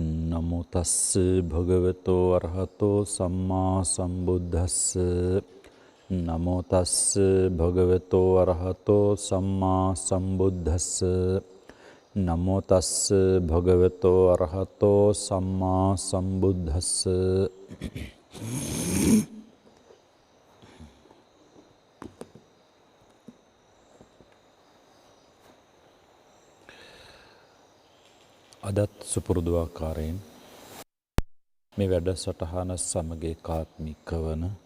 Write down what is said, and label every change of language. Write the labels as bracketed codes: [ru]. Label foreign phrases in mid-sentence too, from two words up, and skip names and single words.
[pi] නමෝ තස්ස භගවතෝ අරහතෝ සම්මා සම්බුද්දස්ස නමෝ තස්ස භගවතෝ අරහතෝ සම්මා සම්බුද්දස්ස නමෝ තස්ස භගවතෝ අරහතෝ සම්මා සම්බුද්දස්ස [si] අදත් සුපුරුදු ආකාරයෙන් මේ වැඩසටහන සමග ඒකාත්මික වන